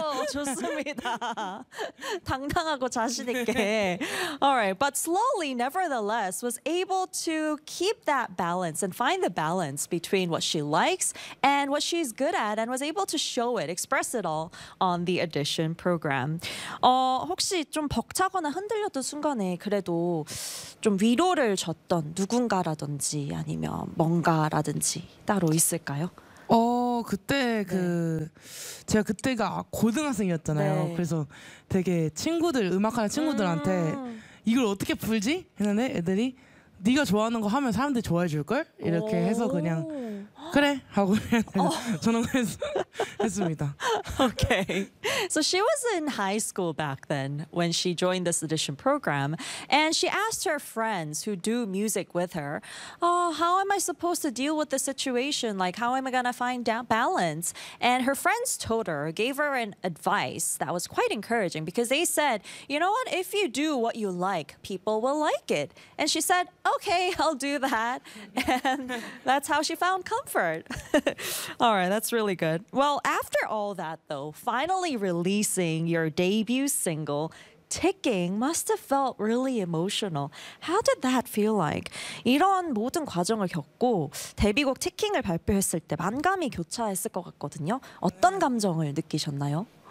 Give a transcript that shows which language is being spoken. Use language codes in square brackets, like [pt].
[ko] 좋습니다. 당당하고 자신 있게. [en] All right, but slowly, nevertheless, was able to keep that balance and find the balance between what she likes and what she's good at and was able to show it, express it all on the audition program. [ko] 혹시 좀 벅차거나 흔들렸던 순간에 그래도 좀 위로를 줬던 누군가라든지 아니면 뭔가라든지 따로 있을까요? 그때 그 네. 제가 그때가 고등학생이었잖아요. 네. 그래서 되게 친구들 음악하는 친구들한테 이걸 어떻게 풀지? 했는데 애들이 네가 좋아하는 거 하면 사람들이 좋아해 줄걸? 이렇게 해서 그냥 그래 하고 저는 그래서 했습니다. [en] Okay. So she was in high school back then when she joined this audition program, and she asked her friends who do music with her, "Oh, how am I supposed to deal with the situation? Like, how am I gonna find balance?" And her friends told her, gave her an advice that was quite encouraging because they said, "You know what? If you do what you like, people will like it." And she said, "Okay, I'll do that." And that's how she found comfort. All right, that's really good. Well, after all that, though, finally releasing your debut single, Ticking, must have felt really emotional. How did that feel like? [ko] 이런 모든 과정을 겪고 데뷔곡 Ticking을 발표했을 때 만감이 교차했을 것 같거든요. 어떤 감정을 느끼셨나요?